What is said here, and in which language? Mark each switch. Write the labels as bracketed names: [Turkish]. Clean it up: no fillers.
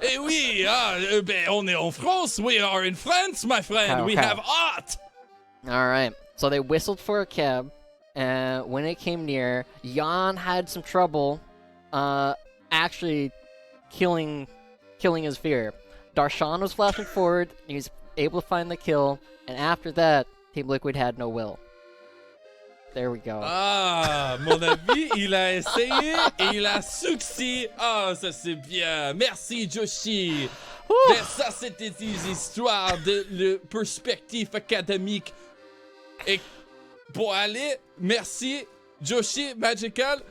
[French] Eh oui, ben on est en France. [English] We are in France, my friend. We Okay. have art. Alright, so they whistled for a cab, and when it came near, Jan had some trouble actually killing his fear. Darshan was flashing forward, and he was able to find the kill, and after that, Team Liquid had no will. There we go. [French] Ah, mon ami, il a essayé et il a succès. Ah, ça c'est bien. Merci, Joshi. Ben, ça, c'était des histoires de le perspective académique. Et pour aller, merci, Joshi Magical.